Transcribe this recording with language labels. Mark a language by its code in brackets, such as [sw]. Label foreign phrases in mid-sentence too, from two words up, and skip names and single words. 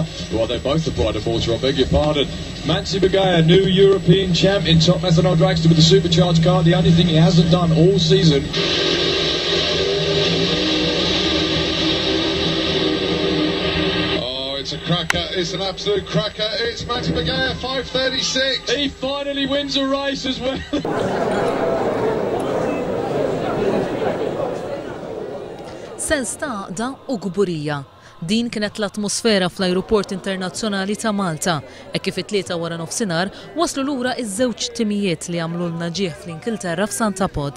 [en] Well, they're both the Pride of Malta, I beg your pardon. Mansi Bagaya, new European champ in Top Methanol Dragster with the supercharged car. The only thing he hasn't done all season. Oh, it's a cracker. It's an absolute cracker. It's Mansi Bagaya, 5:36. He finally wins a race as well. [mt] Sens ta' għaqda u gburija. Din kienet l-atmosfera fl-Ajruport Internazzjonali ta' Malta, kif it-tlieta wara nofsinhar waslu lura iż-żewġ timijiet li għamlu l-naġieħ fl-Ingilterra f'Santapod.